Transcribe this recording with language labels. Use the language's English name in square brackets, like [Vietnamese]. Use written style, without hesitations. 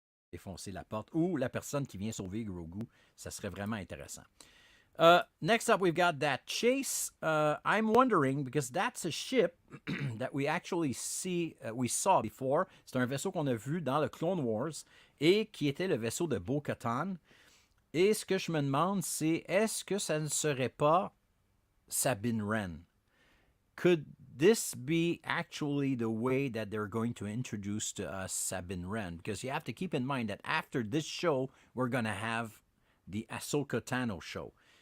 [French] défoncer la porte, ou la personne qui vient sauver Grogu. Ça serait vraiment intéressant. [English] Next up, we've got that chase. I'm wondering, because that's a ship that we actually we saw before. [French] C'est un vaisseau qu'on a vu dans le Clone Wars et qui était le vaisseau de Bo-Katan. Et ce que je me demande, c'est est-ce que ça ne serait pas Sabine Wren? [English] Could this be actually the way that they're going to introduce to us Sabine Wren? Because you have to keep in mind that after this show, we're going to have the Ahsoka Tano show.